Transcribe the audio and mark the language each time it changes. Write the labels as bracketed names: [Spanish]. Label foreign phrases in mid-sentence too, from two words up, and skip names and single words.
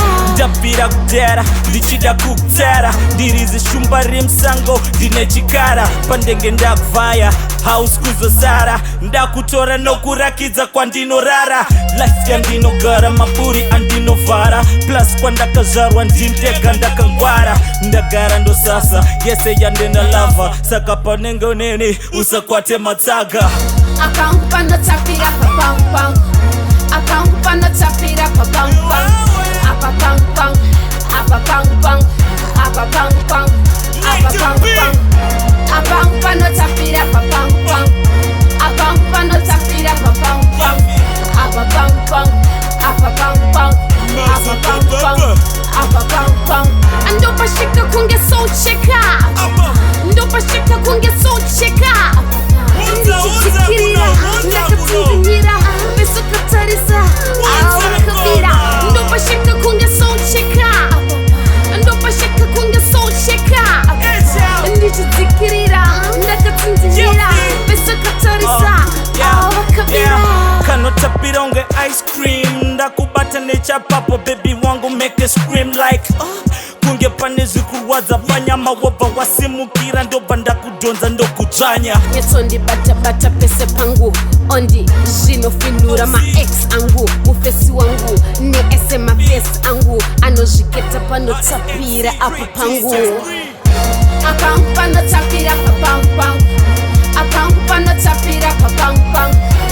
[Shona] ndabvira kudera ndichida kukutera ndirizi shumba remusango ndine chikara pandenge ndakuvhaya house kuzosara ndakutora nokurakidza kwandinorara life yandinogara maburi andinovhara plus kwandakazvarwa ndindega ndakangwara ndagara ndosasa yese yandenalava saka panenge uneni usakwate matsaga akampana tapira pa bang bang akampana tapira pa bang bang apa bang bang apa bang bang apa bang bang apa bang bang akampana tapira pa bang bang akampana tapira pa bang bang apa bang bang apa bang bang apa bang bang apa bang bang ando bashika kunge socheka ndo bashika kunge socheka ndichitikirira ndakatsinzinira meso katarisa awakabira ndo bashika kunge socheka ndo bashika kunge socheka ndichitikirira ndakatsinzinira meso katarisa awakabira kanotapira unge ice cream ndakubata nechapapo baby wangu [English] make a scream like [Shona] kunge pane zvikurwadza panyama wobva wasimukira ndobva ndakudhonza ndokudzvanya yetsondibata-bata pese pangu ondi zvinofinura maex angu mufesi wangu neese mafesi angu anozviketa panotapira apo pangu akampana tapira pa bang bang akampana tapira pa bang bang